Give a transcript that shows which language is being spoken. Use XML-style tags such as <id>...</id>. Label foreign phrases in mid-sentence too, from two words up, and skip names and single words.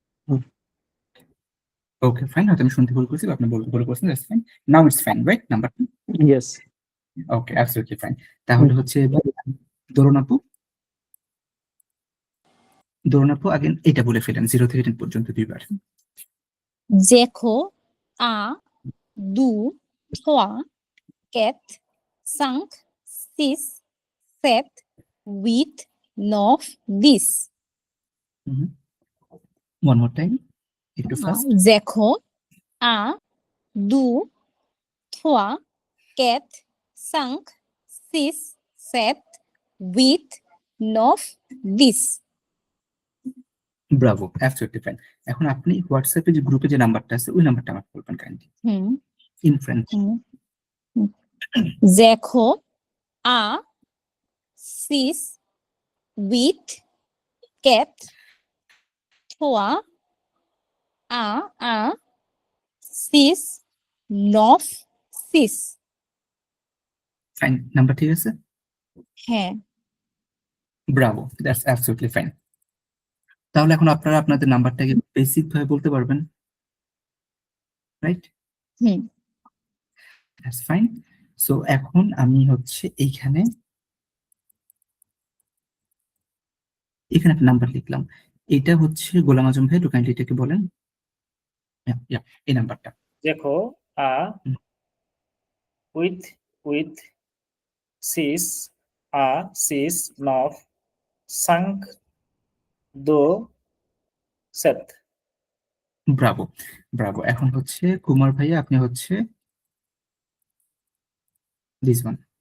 <en>okay fine,</en> <bn>হয়তো আমি শুনতে ভুল করছি বা আপনি বলতে ভুল করছেন,</bn> <en>that's fine. now it's fine, right? নাম্বারটা ইয়েস। okay, absolutely fine.</en> <bn>তাহলে হচ্ছে দরুন আপু, আগে এটা বলে ফেলেন 0 থেকে 10 পর্যন্ত দুইবার।</bn> <fr>Zero, a, du, trois, quatre, cinq, six, sept, huit, neuf, 10.</fr> <en>one more time, একটু ফাস্ট।</en> <fr>Zero, un, deux, trois, quatre, cinq, six, sept, huit, neuf, 10.</fr> <en>bravo, absolutely fine.</en> <bn>এখন আপনি হোয়াটসঅ্যাপে যে গ্রুপে যে নাম্বারটা আছে ওই নাম্বারটা আমাকে বলবেন কাইন্ডলি Hmm.</bn> <en>in French.</en> <fr>Zero, un, six, huit, quatre, trois, un, six, neuf, six.</fr> <bn>ফাইন, নাম্বার ঠিক আছে? হ্যাঁ।</bn> <en>bravo, that's absolutely fine.</en> <bn>তাহলে এখন আপনারা আপনাদের নাম্বারটাকে বেসিক ভাবে বলতে পারবেন, রাইট? হুম।</bn> <en>that's fine.</en> <bn>সো এখন আমি হচ্ছে এখানে একটা নাম্বার লিখলাম। এটা হচ্ছে গোলাম আজম ভাই, কাইন্ডলি এটাকে বলেন। এই নাম্বারটা দেখো a with 6 a 6 9 5 2 7.</bn> <en>bravo, bravo.</en> <bn>এখন হচ্ছে কুমার ভাইয়া, আপনি হচ্ছে</bn> <en>this one.</en>